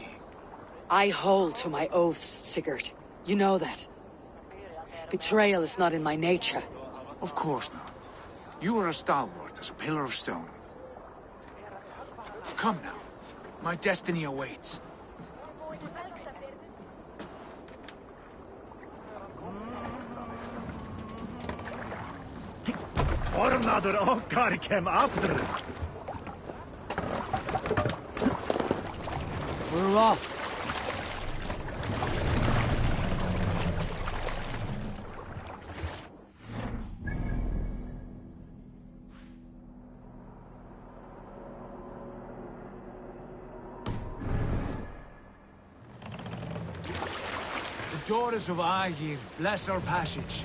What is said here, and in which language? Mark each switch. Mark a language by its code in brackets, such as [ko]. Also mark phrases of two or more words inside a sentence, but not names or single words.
[en] I hold to my oaths, Sigurd. You know that. Betrayal is not in my nature. Of course not. You are as stalwart as a pillar of stone. Come now. My destiny awaits. [is] Ormaður okkar kem aftur. [en] We're off. Daughters of Aegir, bless our passage.